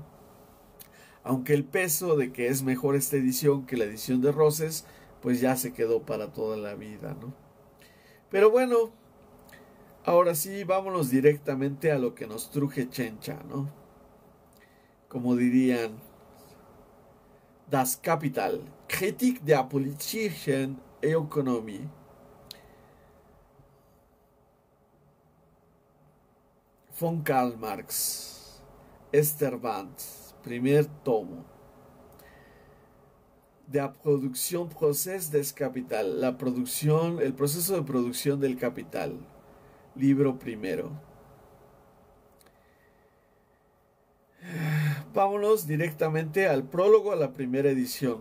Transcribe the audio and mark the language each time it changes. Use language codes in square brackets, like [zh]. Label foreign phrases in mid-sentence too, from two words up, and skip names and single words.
[es] Aunque el peso de que es mejor esta edición que la edición de Roses, pues ya se quedó para toda la vida, ¿no? Pero bueno, ahora sí, vámonos directamente a lo que nos truje Chencha, ¿no? Como dirían, [de] Das Kapital, Kritik der politischen Ökonomie. Von Karl Marx, Esterband, [es] primer tomo. de la producción, procés des capital, la producción, el proceso de producción del capital, libro primero. Vámonos directamente al prólogo a la primera edición.